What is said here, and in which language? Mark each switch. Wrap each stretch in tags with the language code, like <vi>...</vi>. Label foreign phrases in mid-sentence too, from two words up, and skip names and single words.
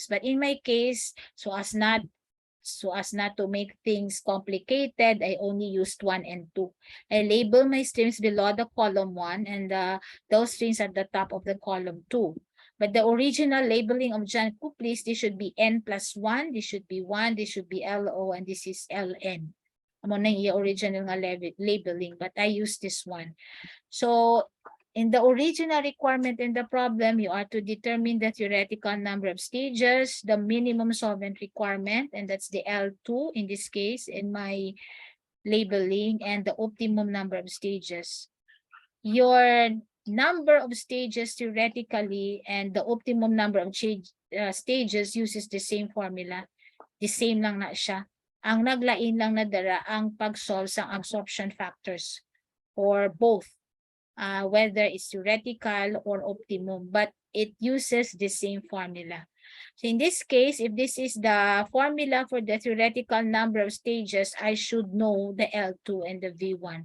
<en>But in my case, so as not to make things complicated, I only used 1 and 2. I label my streams below the column 1 and those streams at the top of the column 2. But the original labeling of John Couples, this should be n+1, this should be 1, this should be LO, and this is LN.</en> <hil>Amo na yung</hil> <en>original nga labeling, but I use this one. So in the original requirement in the problem, you are to determine the theoretical number of stages, the minimum solvent requirement, and that's the L2 in this case in my labeling, and the optimum number of stages. Your number of stages theoretically and the optimum number of stages uses the same formula. The same</en> <hil>lang na siya. Ang naglain lang na dara ang pag-solve sa</hil> <en>absorption factors or both, whether it's theoretical or optimum, but it uses the same formula. So in this case, if this is the formula for the theoretical number of stages, I should know the L2 and the V1.</en>